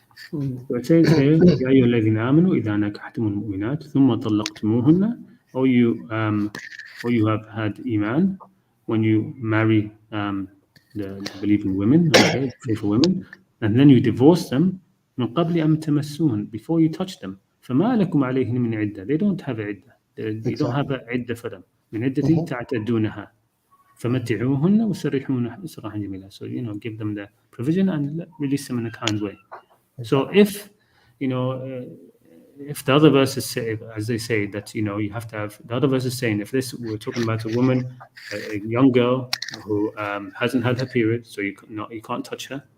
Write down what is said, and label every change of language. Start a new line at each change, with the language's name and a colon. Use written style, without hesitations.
English: So it says here,
Arabic: يا أيها الذين آمنوا إذا نكحتم المؤمنات ثم طلقتموهن,
English: or you have had iman when you marry the believing women, okay, faithful women, and then you divorce them
Arabic: من قبل أن تمسوهن,
English: before you touch them.
Arabic: فما لكم عليهن من عدة.
English: They don't have عدة. They don't have a عدة for them.
Arabic: من عدة تعتدونها. فمتعوهن وسرحوهن سراحا جميلا.
English: So give them the provision and release them in a kind way. So if if the other verses say, as they say, that you have to have, the other verses saying, if we're talking about a woman, a young girl who hasn't had her period, so you can't touch her.